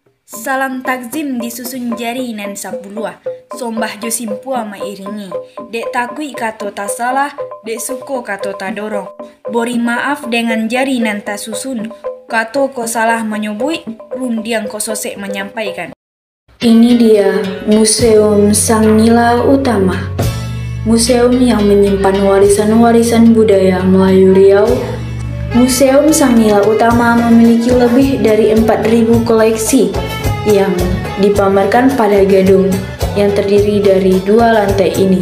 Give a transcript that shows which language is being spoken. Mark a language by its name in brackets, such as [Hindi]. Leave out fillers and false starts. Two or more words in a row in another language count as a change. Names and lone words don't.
[Minangkabau] Salam takzim disusun jari nan sapuluah, sombah jo simpua mairingi. Dek takui kato tak salah, dek suko kato tak dorong. Bori maaf dengan jari nan tak susun, kato ko salah menyobui, rundiang ko sosek menyampaikan. [Indonesian] Ini dia Museum Sang Nila Utama. Museum yang menyimpan warisan-warisan budaya Melayu Riau. Museum Sang Nila Utama memiliki lebih dari 4.000 koleksi yang dipamerkan pada gedung yang terdiri dari 2 lantai ini.